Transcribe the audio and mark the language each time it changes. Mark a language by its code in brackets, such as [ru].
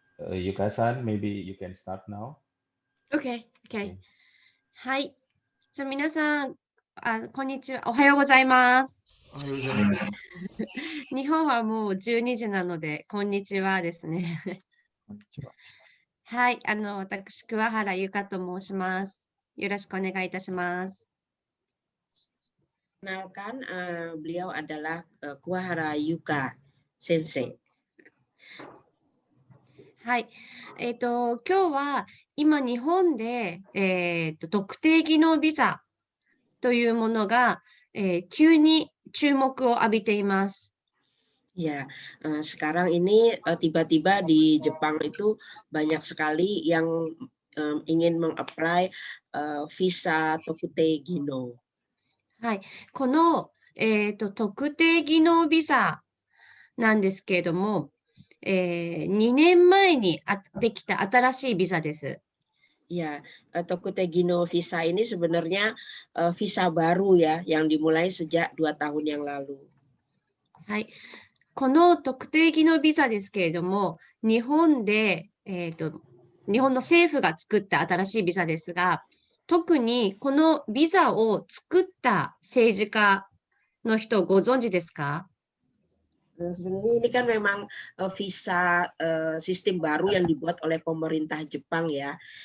[en] Yuka-san, maybe you can start now. Okay. Okay. [ja] はい。じゃあ皆さん、こんにちは。おはようございます。日本はもう12時なので、こんにちはですね。はい。私、桑原由香と申します。よろしくお願いいたします。 [id] Kenalkan, beliau adalah Kuwahara Yuka Sensei. [ja] はい。今日は今日本で、特定技能ビザというものが、急に注目を浴びています。 [id] Ya, sekarang ini tiba-tiba di Jepang itu banyak sekali yang ingin mengapply visa Tokutei Gino. [ja] はい。この、特定技能ビザなんですけれども、2年前にできた新しいビザです。 [id] Ya, Tokutei Gino visa ini sebenarnya visa baru ya, yang dimulai sejak 2 tahun yang lalu. [ja] はい。この特定技能ビザですけれども、日本で、日本の政府が作った新しいビザですが、特にこのビザを作った政治家の人をご存知ですか？ [id] Sebenarnya ini kan memang visa sistem baru yang dibuat oleh pemerintah Jepang ya.